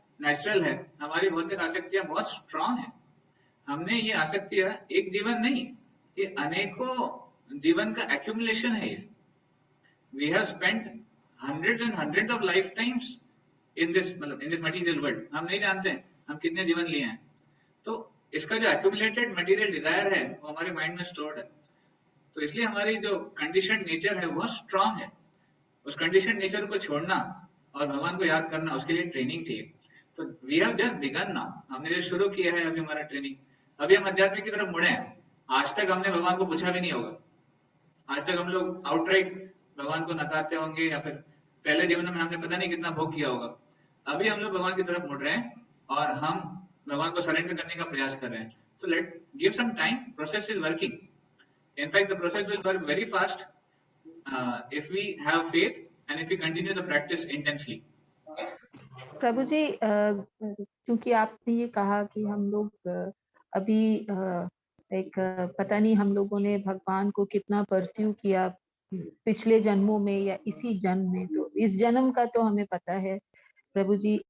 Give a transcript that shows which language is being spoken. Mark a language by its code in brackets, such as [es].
[hi] Natural है, हमारी भौतिक आसक्तियां बहुत स्ट्रांग है। हमने ये आसक्तियां एक जीवन नहीं, ये अनेकों जीवन का एक्यूमुलेशन है। [en] ये we have spent hundreds and hundreds of lifetimes in this material world। [hi] हम नहीं जानते हम कितने जीवन लिए हैं। तो इसका जो [en] accumulated material desire [hi] है वो हमारे माइंड में स्टोर्ड है। तो इसलिए हमारी जो कंडीशन नेचर है वो स्ट्रांग है। उस कंडीशन नेचर को छोड़ना और भगवान को याद करना, उसके लिए ट्रेनिंग चाहिए। तो [en] we have just began now, [hi] हमने जो शुरू किया है अभी हमारा ट्रेनिंग, अभी हम अध्यात्म की तरफ मुड़े हैं। आज तक हमने भगवान को पूछा भी नहीं होगा, आज तक हम लोग आउटराइट भगवान को नकारते होंगे, या फिर पहले जीवन में हमने पता नहीं कितना भोग किया होगा। अभी हम लोग भगवान की तरफ मुड़ रहे हैं और हम भगवान को सरेंडर करने का प्रयास कर रहे हैं। [en] So let give some time, process is working. In fact the process will work very fast if we have faith and if we continue the practice intensely। [hi] प्रभु जी, क्योंकि आपने ये कहा कि हम लोग अभी पता नहीं हम लोगों ने भगवान को कितना परस्यू किया पिछले जन्मों में या इसी जन्म में, तो इस जन्म का तो हमें पता है प्रभु जी।